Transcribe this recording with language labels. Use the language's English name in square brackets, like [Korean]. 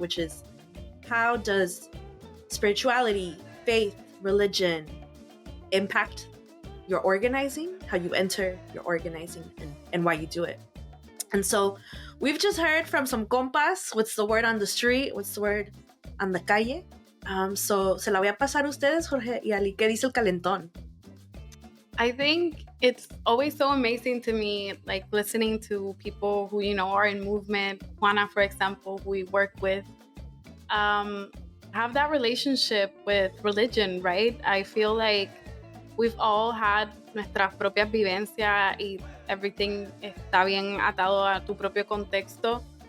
[English] Which is, how does spirituality, faith, religion impact your organizing, how you enter your organizing, and why you do it? And so we've just heard from some compas. What's the word on the street? What's the word on the calle? So [Spanish] se la voy a pasar a ustedes, Jorge y Ali. ¿Qué dice el calentón? [English] I think it's always so amazing to me, like listening to people who, are in movement. Juana, for example, who we work with, have that relationship with religion, right? I feel like we've all had [Spanish] nuestras propias vivencias y everything está bien atado a tu propio contexto.